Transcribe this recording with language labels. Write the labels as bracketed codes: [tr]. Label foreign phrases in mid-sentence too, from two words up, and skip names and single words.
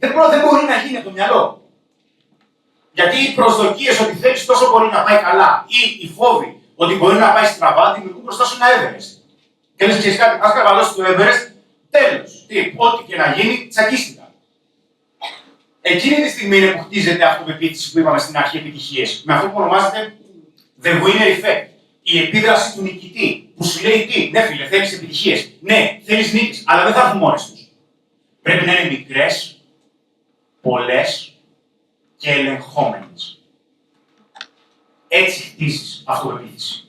[el] Δεν μπορεί να γίνει από το μυαλό. Γιατί οι προσδοκίες ότι θέλεις τόσο πολύ να πάει καλά ή οι φόβοι ότι μπορεί να πάει στραβά δημιουργούν μπροστά σου ένα Everest. Και λες και κάτι, ας καβαλώσει το Everest, τέλος. Ό,τι και να γίνει, τσακίστηκα. Εκείνη τη στιγμή είναι που χτίζεται αυτοπεποίθηση που είπαμε στην αρχή επιτυχίες. Με αυτό που ονομάζεται [en] the winner effect. [el] Η επίδραση του νικητή. Που σου λέει τι, ναι, φίλε, θέλεις επιτυχίες. Ναι, θέλεις νίκες, αλλά δεν θα έρθουν μόνες τους. Πρέπει να είναι μικρές, πολλές και ελεγχόμενες. Έτσι χτίζεις αυτοπεποίθηση.